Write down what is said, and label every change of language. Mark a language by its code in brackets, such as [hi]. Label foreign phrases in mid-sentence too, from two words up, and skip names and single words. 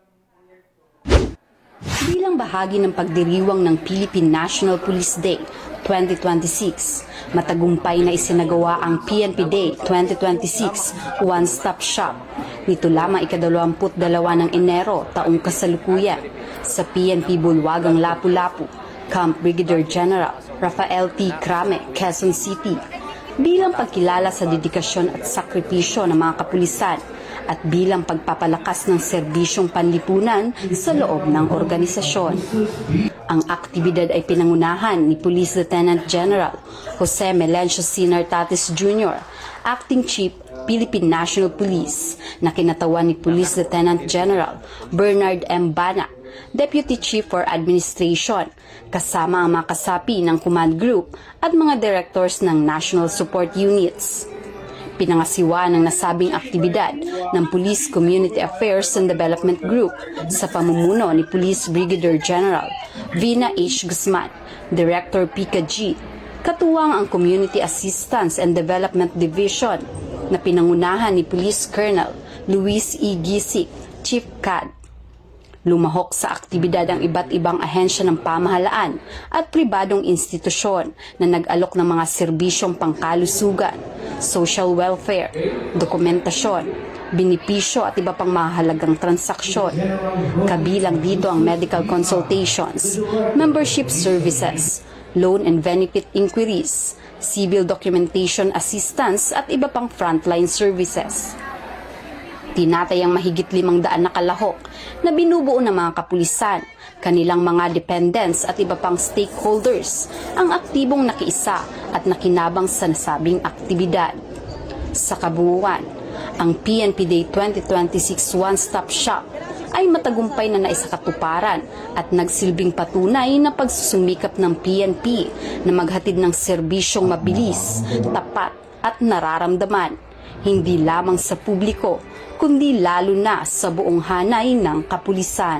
[tl] Bilang bahagi ng pagdiriwang ng Philippine National Police Day 2026, matagumpay na isinagawa ang PNP Day 2026 One-Stop Shop nito lamang ika-22 ng Enero taong kasalukuyan sa PNP Bulwagang Lapu-Lapu, Camp Brigadier General Rafael T. Crame, Quezon City, bilang pagkilala sa dedikasyon at sakripisyo ng mga kapulisan at bilang pagpapalakas ng serbisyong panlipunan sa loob ng organisasyon. Ang aktibidad ay pinangunahan ni Police Lieutenant General Jose Melencio Sinar Tatis Jr., Acting Chief Philippine National Police, na kinatawan ni Police Lieutenant General Bernard M. Bana, Deputy Chief for Administration, kasama ang mga kasapi ng Command Group at mga directors ng National Support Units. Pinangasiwa ng nasabing aktibidad ng Police Community Affairs and Development Group sa pamumuno ni Police Brigadier General Vina H. Guzman, Director PICA-G, katuwang ang Community Assistance and Development Division na pinangunahan ni Police Colonel Luis E. Gisik, Chief CAD. Lumahok sa aktibidad ang iba't ibang ahensya ng pamahalaan at pribadong institusyon na nag-alok ng mga serbisyong pangkalusugan, [en] social welfare, [tl] dokumentasyon, binipisyo at iba pang mahalagang transaksyon. Kabilang dito ang [en] medical consultations, membership services, loan and benefit inquiries, civil documentation assistance [tl] at [en] iba pang frontline services. [tl] Tinatayang mahigit 500 na kalahok na binubuo ng mga kapulisan, kanilang mga dependents at iba pang stakeholders ang aktibong nakiisa at nakinabang sa nasabing aktibidad. Sa kabuuan, ang PNP Day 2026 One-Stop Shop ay matagumpay na naisakatuparan at nagsilbing patunay na pagsusumikap ng PNP na maghatid ng serbisyong mabilis, tapat at nararamdaman, hindi lamang sa publiko, kundi lalo na sa buong hanay ng kapulisan.